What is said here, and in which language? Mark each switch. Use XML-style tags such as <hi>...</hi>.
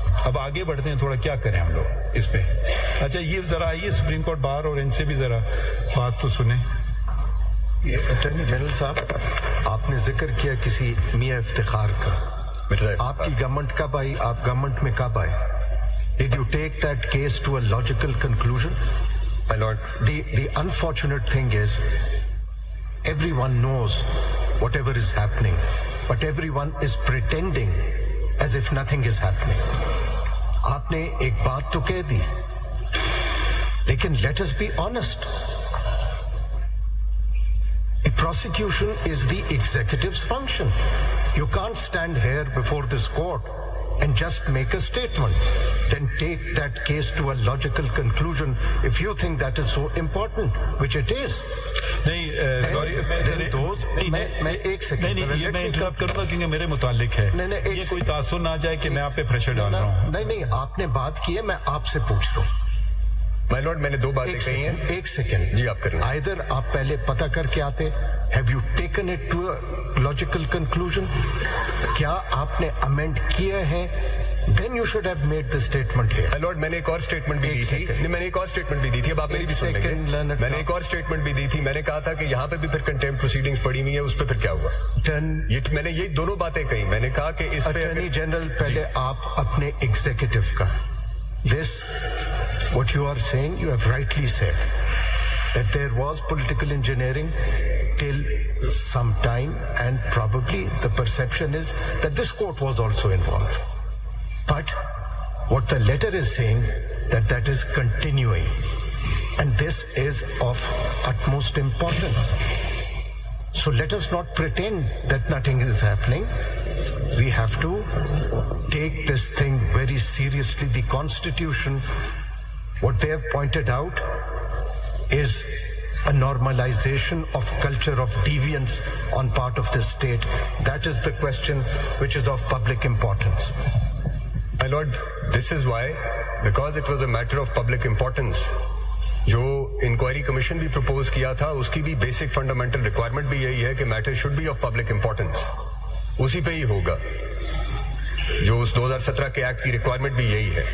<ur>اب آگے بڑھتے ہیں, تھوڑا کیا کریں ہم لوگ اس پہ. اچھا یہ ذرا آئیے سپریم کورٹ باہر, اور ان سے بھی ذرا بات تو سنیں. اٹارنی جنرل صاحب, آپ نے ذکر کیا کسی میاں افتخار کا. آپ کی گورنمنٹ کب آئی, آپ گورنمنٹ میں کب آئے؟</ur> <en>Did you take that case to a logical conclusion? My lord. The unfortunate thing is, everyone knows whatever is happening, but everyone is pretending as if nothing is happening.</en> <ur>آپ نے ایک بات تو کہہ دی, لیکن</ur> <en>let us be honest. Prosecution is the executive's function. You can't stand here before this court and just make a statement, then take that case to a logical conclusion if you think that is so important, which it is.</en> <ur>نہیں sorry, میں ایک second, یہ میں interrupt کروں گا کیونکہ میرے متعلق ہے. یہ کوئی تاثر نہ جائے کہ میں آپ پہ پریشر ڈال رہا ہوں. نہیں, آپ نے بات کی ہے, میں آپ سے پوچھ رہا ہوں. مائی لارڈ, میں نے 2 باتیں کہی ہیں. ایک سیکنڈ جی آپ کریں.</ur> <en>either</en> <ur>آپ پہلے پتہ کر کے آتے,</ur> <en>have you taken it to a logical conclusion,</en> <ur>کیا آپ نے امینڈ کیا ہے,</ur> <en>Then you should have made the statement here.</en> <ur>My lord, میں نے ایک اور اسٹیٹمنٹ بھی دی تھی. میں نے ایک اور اسٹیٹمنٹ بھی دی تھی, اب آپ میری بھی سن لیں گے. میں نے ایک اور اسٹیٹمنٹ بھی دی تھی, میں نے کہا تھا کہ یہاں پہ بھی پھر کنٹیمپٹ پروسیڈنگز پڑی ہوئی ہیں, اس پہ پھر کیا ہوا. میں نے یہ دونوں باتیں کہی. میں نے کہا کہ اس پہ</ur> <en>attorney general,</en> <ur>پہلے آپ اپنے ایگزیکٹو کا,</ur> <en>this what you are saying, you have rightly said that there was political engineering till some time, and probably the perception is that this court was also involved. But what the letter is saying, that is continuing, and this is of utmost importance. So let us not pretend that nothing is happening. We have to take this thing very seriously. The Constitution, what they have pointed out, is a normalization of culture of deviance on part of this state. That is the question which is of public importance. My lord, this is why, because it was a matter of public importance,</en> <ur>جو inquiry commission بھی propose کیا تھا, اس کی بھی basic fundamental requirement بھی یہی ہے کہ</ur> <en>Matter should be of public importance.</en> <ur>اسی پہ ہی ہوگا. جو اس 2017 کے ایکٹ کی ریکوائرمنٹ بھی یہی ہے.</ur>